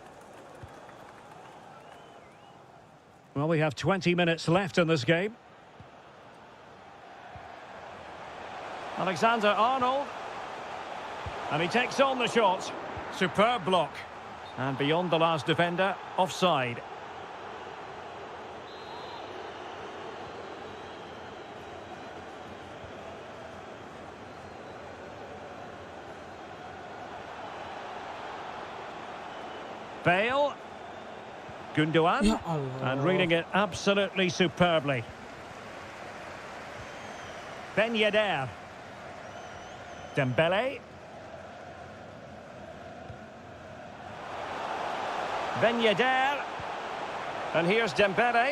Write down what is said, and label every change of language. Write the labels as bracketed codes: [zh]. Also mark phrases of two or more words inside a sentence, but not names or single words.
[en] Well, we have 20 minutes left in this game. Alexander-Arnold. And he takes on the shot. Superb block. And beyond the last defender, offside. Bale. Gundogan. [ar] يا الله. [en] And reading it absolutely superbly. Ben Yedder. Dembele. Ben Yedder. And here's Dembele.